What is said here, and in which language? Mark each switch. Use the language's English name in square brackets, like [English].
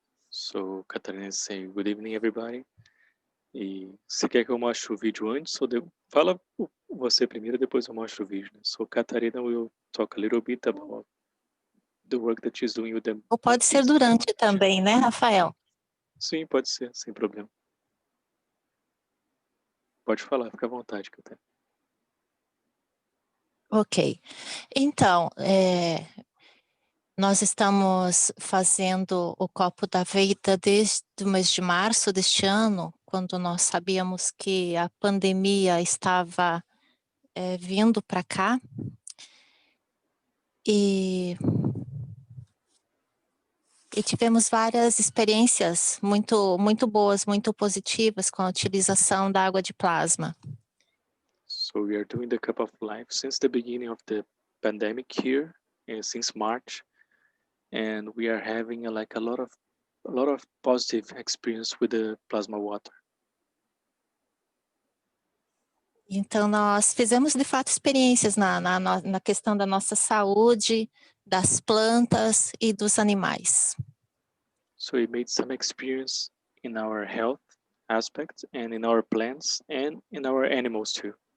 [English] So, Catarina is saying good evening, everybody. [Portuguese] E você quer que eu mostre o vídeo antes ou fala você primeiro, depois eu mostro o vídeo. Né? [English] So, Catarina will talk a little bit about the work that she's doing with them. [Portuguese] Ou pode ser durante também, né, Rafael? Sim, pode ser, sem problema. Pode falar, fica à vontade, Catarina. Ok. Então, nós estamos fazendo o copo da vida desde o mês de março deste ano, quando nós sabíamos que a pandemia estava vindo para cá. E tivemos várias experiências muito boas, muito positivas com a utilização da água de plasma. [English] So we are doing the Cup of Life since the beginning of the pandemic here, and since March, and we are having a lot of positive experience with the plasma water. [Portuguese] Então, nós fizemos, de fato, experiências na questão da nossa saúde, das plantas e dos animais. [English] So we made some experience in our health aspect and in our plants and in our animals too.